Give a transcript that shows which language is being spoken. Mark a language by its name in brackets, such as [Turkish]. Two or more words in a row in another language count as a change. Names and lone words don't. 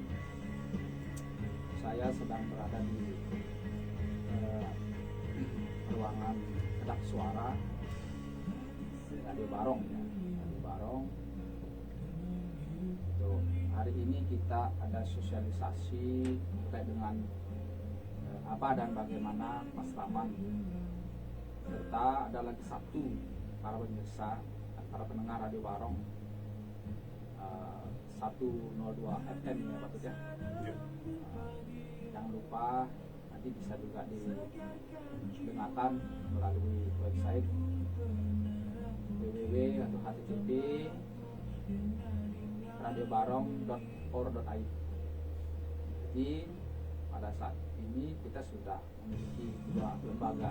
[Indonesian] saya sedang berada di ruangan kedap suara Radio Barong ya. Radio Barong. Untuk hari ini kita ada sosialisasi terkait dengan apa dan bagaimana Pasraman, serta ada lagi satu para pemirsa, para pendengar Radio Barong 102 FM ya Pak Tut ya. Jangan lupa nanti bisa juga didengarkan melalui website www.http radiobarong.or.id. Jadi pada saat ini kita sudah memiliki dua lembaga.